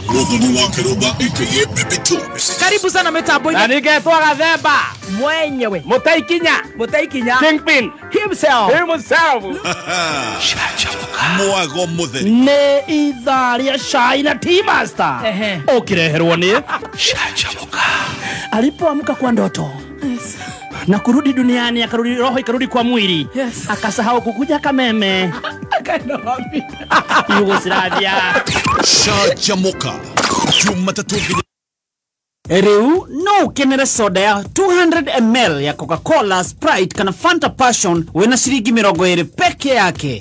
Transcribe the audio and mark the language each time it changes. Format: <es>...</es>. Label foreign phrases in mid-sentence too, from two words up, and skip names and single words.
<sw>Karibu sana mitambo.</sw> <ki>Na ningetwa Gathemba</ki> <sw>mwenyewe Mutaikinya</sw> <en>Kingpin himself.</en> <ki>Mwago mutheri nĩ ithaa rĩa cai na Tea Master ũkĩreherwo nĩ Shachamuka.</ki> <sw>Alipoamka kwa ndoto na kurudi duniani, akarudi roho ikarudi kwa mwili, akasahau kukuja Kameme Yugoslavia. Shachamuka Jumatatu.</sw> <ki>Riu no ukenere soda ya 200 ml ya Coca-Cola, Sprite kana Fanta Passion wena ciringi 20</ki> <sw>peke yake.</sw>